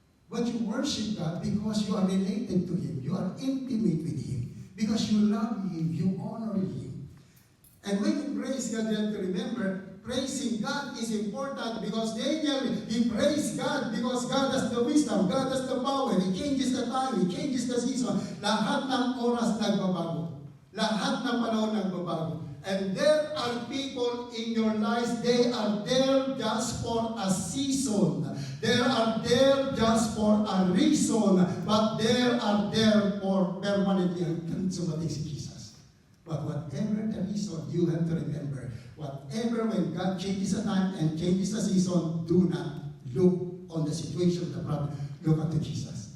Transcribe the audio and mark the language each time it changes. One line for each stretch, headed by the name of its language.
English: But you worship God because you are related to Him. You are intimate with Him. Because you love Him, you honor Him. And when you praise God, you have to remember, praising God is important, because Daniel, he praised God because God has the wisdom, God has the power, He changes the time, He changes the season.
Filipino: Lahat ng oras nagbabago. Lahat ng panahon nagbabago.
English: And there are people in your lives, they are there just for a season. They are there just for a reason, but they are there for permanently.
Filipino: Hanggang sumating si Jesus.
English: But whatever the reason, you have to remember, whatever, when God changes the time and changes the season, do not look on the situation, the problem. Look unto Jesus.